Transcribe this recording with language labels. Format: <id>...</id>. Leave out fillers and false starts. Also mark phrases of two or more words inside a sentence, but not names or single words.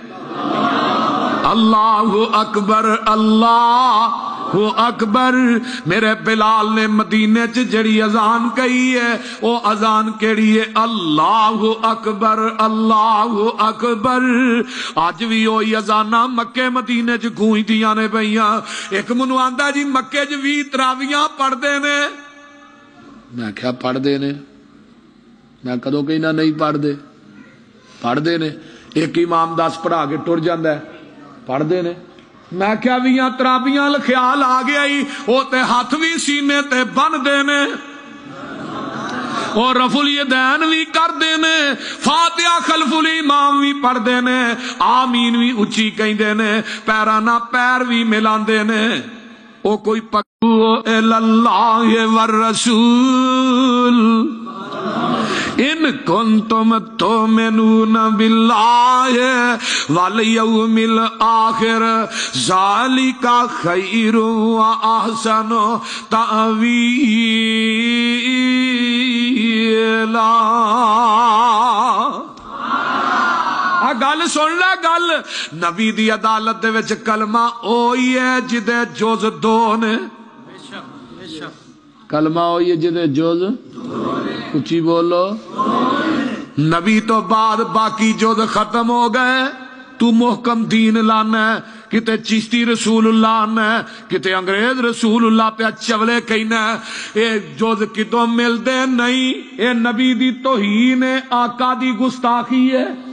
<ar>اللہ اکبر اللہ اکبر۔</ar> <pa>میرے بلال نے مدینے چ جڑی اذان کہی ہے وہ اذان کیڑی ہے؟</pa> <ar>اللہ اکبر اللہ اکبر۔</ar> <pa>اج بھی وہی اذاناں مکے مدینے چ گونجدیاں نے پئیاں۔ ایک منو آندا جی مکے چ 20 تراویاں پڑھدے نے، میں کیا پڑھدے نے، میں کدوں کہنا نہیں پڑھدے، پڑھدے نے، ایک امام 10 پڑھا کے ٹر جاندا ہے، پڑھدے نے، میں کیا 20 تراویاں خیال آ گیا ہی، وہ تے ہاتھ بھی سینے تے بندے نے اور رفع الیدین بھی کردے نے، فاتحہ خلف الامام بھی پڑھدے نے، آمین بھی اچھی کہندے نے، پیراں نال پیر بھی ملاندے نے۔ او کوئی پکو</pa> <ar>اللہ والرسول ان کنتم تؤمنون باللہ والیوم الآخر ذالک خیر واحسن تأویلا۔</ar> <pa>گل سن لے گل، نبی دی عدالت دے وچ کلمہ اوہی ہے جدے جز 2 نے، کلمہ ہوئی ہے جدے جز، اچھی بولو، نبی تو بعد باقی جز ختم ہو گئے، تو محکم دین لانا ہے، کتے چشتی رسول اللہ آنا ہے، کتے انگریز رسول اللہ پہ چولے کہنا ہے، اے جز کتوں مل دے نہیں، اے نبی دی توہین آقا دی گستاخی ہے۔</pa>